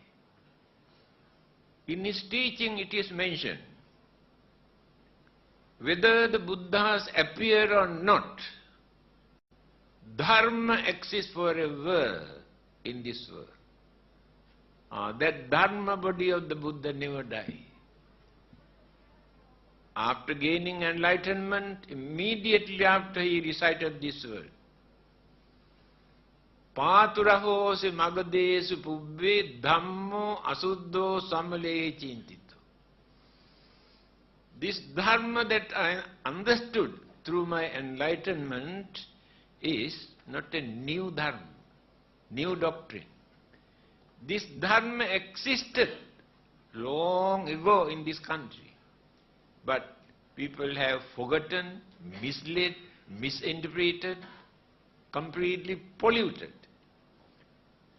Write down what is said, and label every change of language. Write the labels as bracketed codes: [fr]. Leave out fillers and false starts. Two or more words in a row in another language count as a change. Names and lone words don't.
[en] In his teaching it is mentioned, whether the Buddhas appear or not, dharma exists forever in this world. That dharma body of the Buddha never dies. After gaining enlightenment, immediately after he recited this word, [pi] Paturahosi magadesu pubbe dhammo asuddho samale chintito. [en] This dharma that I understood through my enlightenment is not a new dharma, new doctrine. This dharma existed long ago in this country, but people have forgotten, misled, misinterpreted, completely polluted.